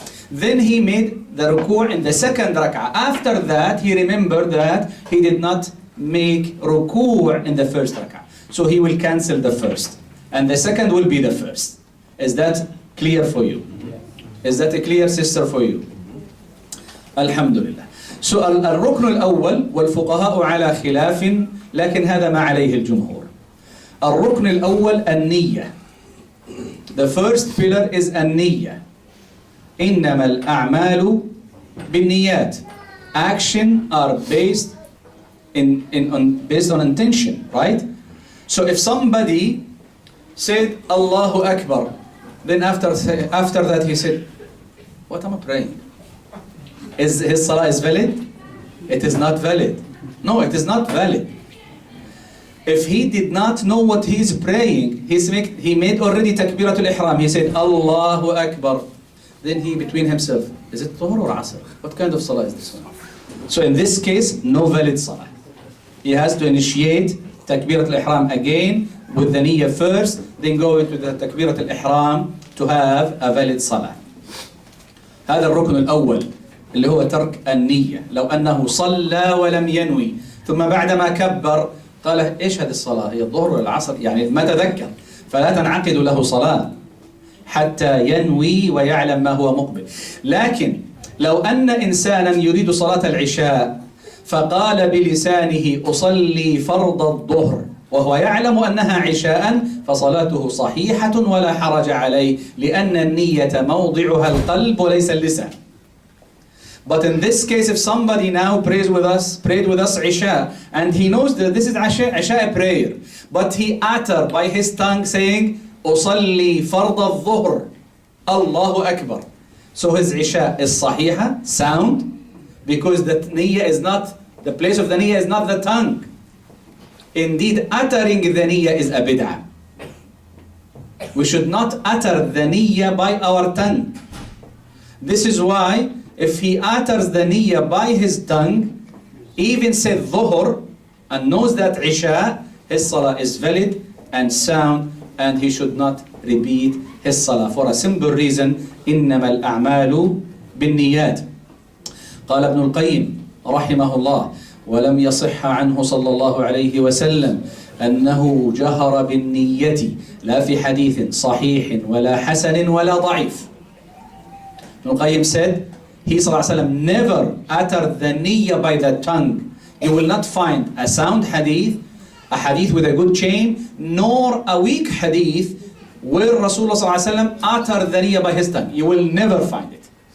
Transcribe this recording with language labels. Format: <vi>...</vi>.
<en>Then he made the ruku' in the second rak'ah. After that, he remembered that he did not make ruku' in the first rak'ah. So he will cancel the first. And the second will be the first. Is that clear for you? Is that a clear, sister, for you? Alhamdulillah. So</en> <ar>الركن الأول والفقهاء على خلاف لكن هذا ما عليه الجمهور. الركن الأول النية.</ar> <en>The first pillar is النية.</en> <ar>إنما الأعمال بالنيات.</ar> <en>Action are based on intention, right? So if somebody said Allahu Akbar, then after that he said, what am I praying? Is his salah is valid? It is not valid. No, it is not valid. If he did not know what he is praying, he made already takbiratul ihram. He said Allahu Akbar. Then he between himself, is it Dhuhr or Asr? What kind of salah is this one? So in this case, no valid salah. He has to initiate takbiratul ihram again with the niyyah first, then go into the takbiratul ihram to have a valid salah.</en> <ar>هذا الركن الأول اللي هو ترك النية. لو أنه صلى ولم ينوي ثم بعدما كبر قال إيش هذه الصلاة؟ هي الظهر ولا العصر؟ يعني ما تذكر، فلا تنعقد له صلاة حتى ينوي ويعلم ما هو مقبل. لكن لو أن إنسانا يريد صلاة العشاء فقال بلسانه أصلي فرض الظهر وهو يعلم أنها عشاء فصلاته صحيحة ولا حرج عليه لأن النية موضعها القلب وليس اللسان.</ar> <en>But in this case, if somebody now prayed with us Isha, and he knows that this is Isha prayer, but he uttered by his tongue saying,</en> <ar>أصلي فرض الظهر,</ar> <en>Allahu Akbar. So his Isha is sahiha, sound, because the niyyah is not, the place of the niyyah is not the tongue. Indeed, uttering the niyyah is a bid'ah. We should not utter the niyyah by our tongue. This is why if he utters the niyyah by his tongue, even said dhuhr, and knows that Isha, his salah is valid and sound, and he should not repeat his salah for a simple reason,</en> <ar>إنما الأعمال بالنيات. قال ابن القيم رحمه الله ولم يصح عنه صلى الله عليه وسلم أنه جهر بالنية لا في حديث صحيح ولا حسن ولا ضعيف.</ar> <en>Ibn al-Qayyim said, he ﷺ never uttered the niyyah by the tongue. You will not find a sound hadith, a hadith with a good chain, nor a weak hadith where Rasulullah ﷺ uttered the niyyah by his tongue. You will never find it.</en>